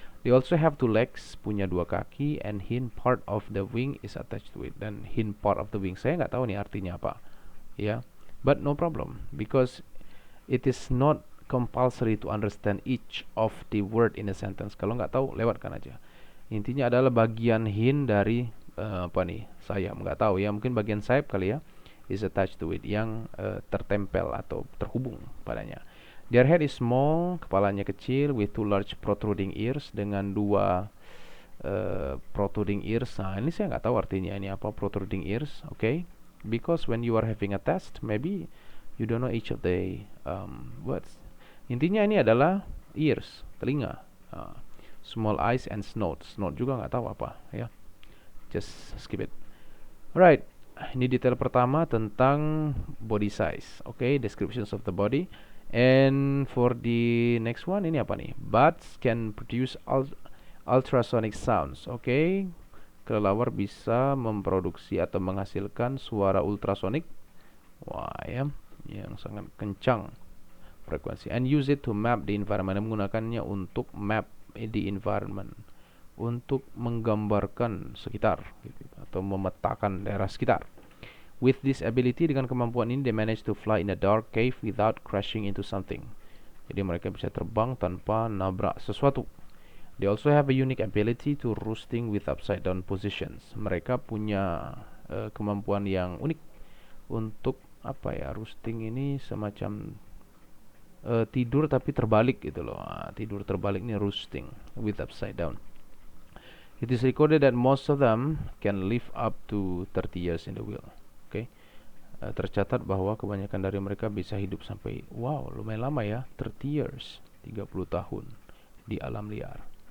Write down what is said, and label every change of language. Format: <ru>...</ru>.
<en>They also have two legs,</en> <id>punya dua kaki,</id> <en>and hind part of the wing is attached to it. Dan hind part of the wing</en> <id>saya nggak tahu nih artinya apa ya,</id> <en>but no problem because it is not compulsory to understand each of the word in a sentence.</en> <id>Kalau nggak tahu lewatkan aja. Intinya adalah bagian hind dari sayap, nggak tahu ya, mungkin bagian sayap kali ya,</id> <en>is attached to it,</en> <id>yang tertempel atau terhubung padanya.</id> <en>Their head is small,</en> <id>kepalanya kecil,</id> <en>with two large protruding ears,</en> <id>dengan dua</id> <en>protruding ears.</en> <id>Nah ini saya nggak tahu artinya ini apa protruding ears.</id> <en>Because when you are having a test, maybe you don't know each of the words.</en> <id>Intinya ini adalah ears, telinga.</id> <en>Small eyes and snout.</en> <id>Snout juga nggak tahu apa ya.</id> <en>Just skip it. Alright,</en> <id>ini detail pertama tentang</id> <en>body size. Descriptions of the body. And for the next one,</en> <id>ini apa nih?</id> <en>Bats can produce ultrasonic sounds.</en> <id>Kelelawar bisa memproduksi atau menghasilkan suara ultrasonik. Wah ya, yang sangat kencang frekuensi.</id> <en>And use it to map the environment.</en> <id>Menggunakannya untuk</id> <en>map the environment,</en> <id>untuk menggambarkan sekitar gitu, atau memetakan daerah sekitar.</id> <en>With this ability,</en> <id>dengan kemampuan ini,</id> <en>they manage to fly in a dark cave without crashing into something.</en> <id>Jadi mereka bisa terbang tanpa nabrak sesuatu.</id> <en>They also have a unique ability to roosting with upside down positions.</en> <id>Mereka punya kemampuan yang unik untuk roosting ini semacam tidur tapi terbalik gitu loh. Tidur terbalik ini</id> <en>roosting with upside down. It is recorded that most of them can live up to 30 years in the wild. Oke.</en> <id>Tercatat bahwa kebanyakan dari mereka bisa hidup sampai lumayan lama ya, 30 years, 30 tahun di alam liar.</id>